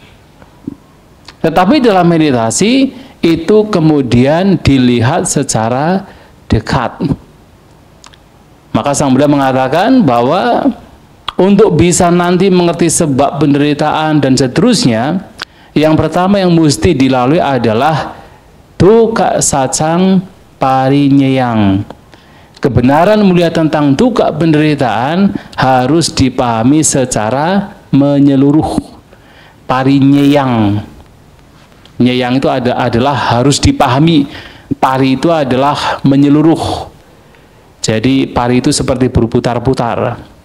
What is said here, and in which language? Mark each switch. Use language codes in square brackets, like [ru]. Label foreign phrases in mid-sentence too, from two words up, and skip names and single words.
[id] Tetapi dalam meditasi itu kemudian dilihat secara dekat. Maka Sang Buddha mengatakan bahwa untuk bisa nanti mengerti sebab penderitaan dan seterusnya, yang pertama yang mesti dilalui adalah [pi] dukkha sacang parinyayang. [id] Kebenaran mulia tentang dukkha penderitaan harus dipahami secara menyeluruh. Parinyayang. Nyayang itu adalah harus dipahami. Pari itu adalah menyeluruh. Jadi pari itu seperti berputar-putar.